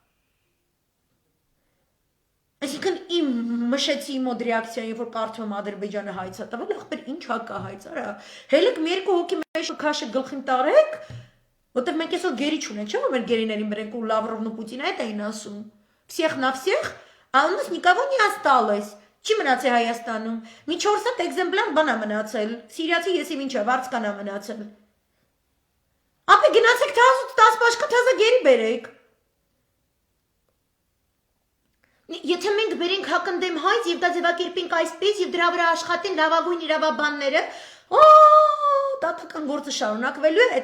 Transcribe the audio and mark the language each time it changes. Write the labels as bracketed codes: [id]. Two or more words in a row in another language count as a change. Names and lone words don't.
[hy] Այսինքն իմ մշեցի մոդ ռեակցիան, որ կարծում եմ Ադրբեջանը հայց է տվել, ախպեր ինչ հակա հայց, արա, հելեք մի երկու հոգի մեջ քաշը գլխին տարեք, որտեղ մենք այսօր գերի չունենք, չէ՞ որ մեր գերիներին բերենք ու Լավրովն ու Պուտինը այդ էին ասում։ [ru] Всех на всех, а у нас никого не осталось. [hy] Չի մնացել Հայաստանում։ Մի 4 հատ էկզեմպլար բան է մնացել։ Սիրիացի եսի ինչա վարձկան է մնացել։ Ապա գնացեք 10 բաշկա թազա գերի բերեք։ Եթե մենք բերենք հակնդեմ հայց եւ դա ձևակերպենք այսպես եւ դրա վրա աշխատեն լավագույն իրավաբանները, դատական գործը շարունակվելու է, այդ